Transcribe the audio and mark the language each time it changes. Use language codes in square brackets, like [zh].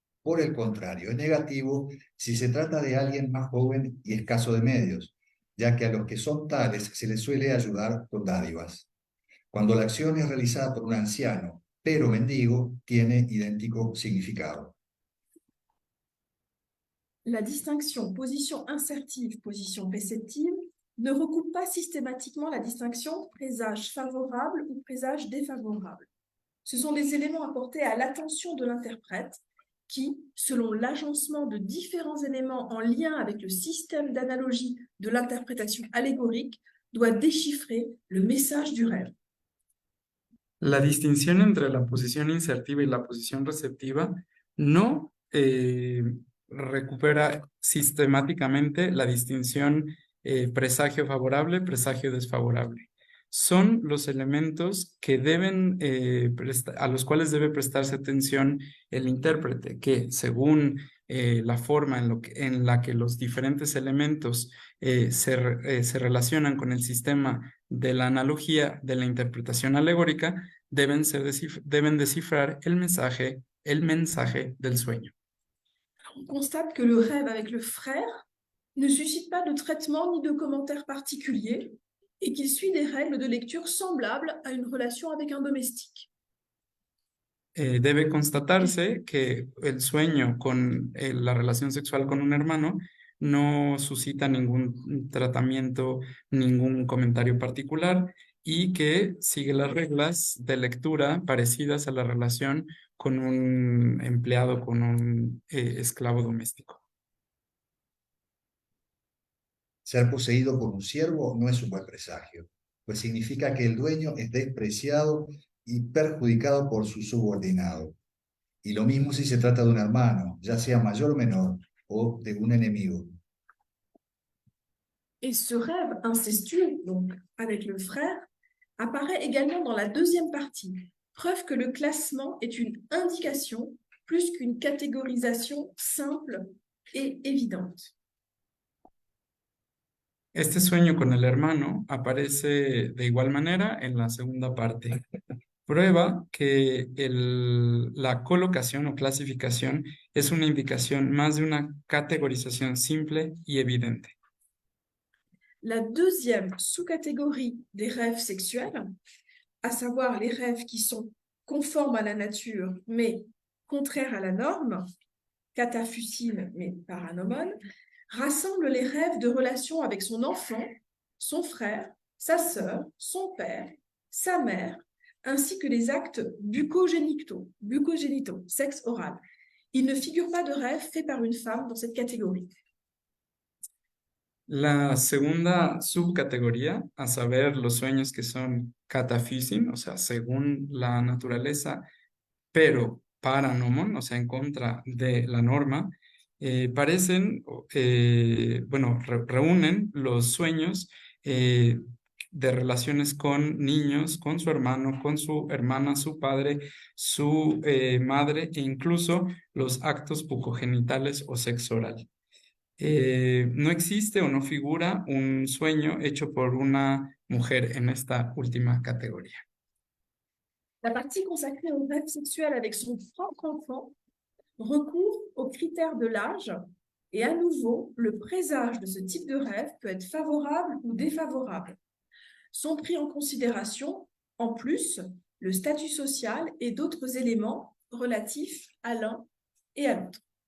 [es] Por el contrario, es negativo si se trata de alguien más joven y escaso de medios, ya que a los que son tales se les suele ayudar con dádivas. Cuando la acción es realizada por un anciano, pero mendigo, tiene idéntico significado. [fr] La distinction position insertive, position réceptive ne recoupe pas systématiquement la distinction présage favorable ou présage défavorable. Ce sont des éléments apportés à l'attention de l'interprète qui, selon l'agencement de différents éléments en lien avec le système d'analogie de l'interprétation allégorique, doit déchiffrer le message du rêve. [es] La distinción entre la posición insertiva y la posición receptiva no recupera sistemáticamente la distinción presagio favorable, presagio desfavorable. Son los elementos que a los cuales debe prestarse atención el intérprete, que según la forma en la que los diferentes elementos se relacionan con el sistema de la analogía de la interpretación alegórica, deben descifrar el mensaje del sueño. [fr] On constate que le rêve avec le frère ne suscite pas de traitement ni de commentaires particuliers et qu'il suit des règles de lecture semblables à une relation avec un domestique. [es] Debe constatarse que el sueño con la relación sexual con un hermano no suscita ningún tratamiento, ningún comentario particular y que sigue las reglas de lectura parecidas a la relación con un empleado, con un esclavo doméstico. Ser poseído por un siervo no es un buen presagio, pues significa que el dueño es despreciado y perjudicado por su subordinado. Y lo mismo si se trata de un hermano, ya sea mayor o menor, o de un enemigo. [fr] Et ce rêve incestueux, donc avec le frère, apparaît également dans la deuxième partie, preuve que le classement est une indication plus qu'une catégorisation simple et évidente. [es] Este sueño con el hermano aparece de igual manera en la segunda parte. Prueba que la colocación o clasificación es una indicación más de una categorización simple y evidente. [fr] La deuxième sous-catégorie des rêves sexuels, à savoir les rêves qui sont conformes à la nature mais contraires à la norme, cataphucine mais paranomone, rassemble les rêves de relation avec son enfant, son frère, sa sœur, son père, sa mère, ainsi que les actes bucogénitaux, sexe oral. Il ne figure pas de rêve fait par une femme dans cette catégorie. [es] La segunda subcategoría, a saber, los sueños que son cataphysin, o sea, según la naturaleza, pero paranomon, o sea, en contra de la norma, reúnen los sueños de relaciones con niños, con su hermano, con su hermana, su padre, su madre e incluso los actos bucogenitales o sexo oral. No existe o no figura un sueño hecho por una mujer en esta última categoría. [fr] La partie consacrée au rêve sexuel avec son propre enfant recourt aux critères de l'âge et à nouveau, le présage de ce type de rêve peut être favorable ou défavorable. Sont pris en considération, en plus, le statut social et d'autres éléments relatifs à l'un et à l'autre.